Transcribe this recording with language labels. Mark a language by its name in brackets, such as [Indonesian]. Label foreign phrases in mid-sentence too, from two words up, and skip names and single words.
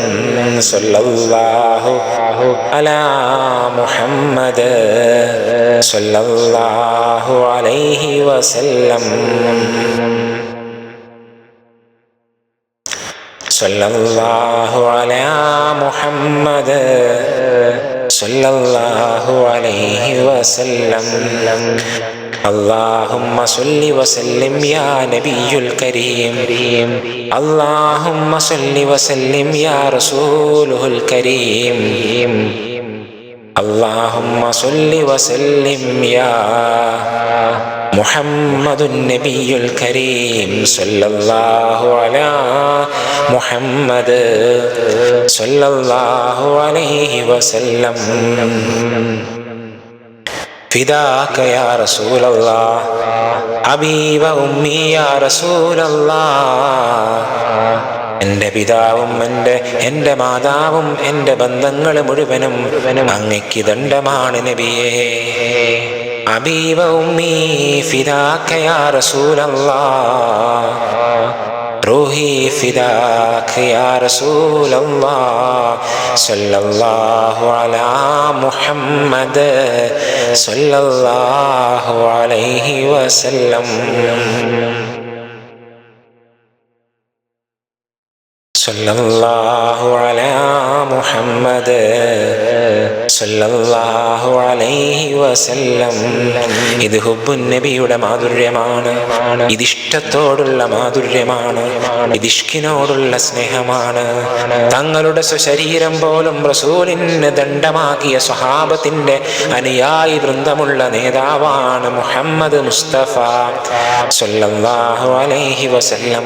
[Arabic] صلى الله على محمد صلى الله عليه وسلم. صلى الله على محمد صلى الله عليه وسلم. اللهم صل وسلم يا نبي الكريم. اللهم صل وسلم يا رسوله الكريم. اللهم صل وسلم يا محمد النبي الكريم. صلى الله على محمد صلى الله عليه وسلم. فداك يا رسول الله أبي وأمي يا رسول الله. [Malayalam] എൻ്റെ പിതാവും എൻ്റെ മാതാവും എൻ്റെ ബന്ധങ്ങൾ മുഴുവനും അങ്ങയ്ക്ക് ദണ്ഡമാണ് നബിയേ. [Arabic] أبي وأمي فداك يا رسول الله. روحي فداك يا رسول الله صلى الله على محمد صلى الله عليه وسلم صلى الله على محمد صلى الله عليه وسلم. [Malayalam] ഇത് ഹുബ്ബുൻ നബിയുടെ മാധുര്യമാണ്, ഇതിഷ്ടത്തോടുള്ള മാധുര്യമാണ്, ഇതിഷ്കിനോടുള്ള സ്നേഹമാണ്. തങ്ങളുടെ സ്വശരീരം പോലും റസൂലിന് ദണ്ഡമാക്കിയ സ്വഹാബത്തിന്റെ അനുയായി വൃന്ദമുള്ള നേതാവാണ് മുഹമ്മദ് മുസ്തഫ [Arabic] صلى الله عليه وسلم.